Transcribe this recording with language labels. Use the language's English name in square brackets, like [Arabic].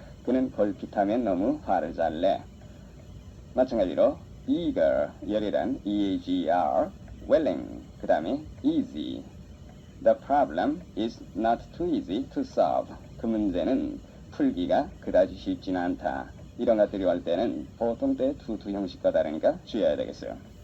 [Korean] 그는 걸핏하면 너무 화를 잘 내. 마찬가지로 [English] eager 열이란 eager willing [Korean] 그 다음에 [English] easy The problem is not too easy to solve. [Korean] 그 문제는 풀기가 그다지 쉽지는 않다. 이런 것들이 올 때는 보통 때 to 형식과 다르니까 주의해야 되겠어요.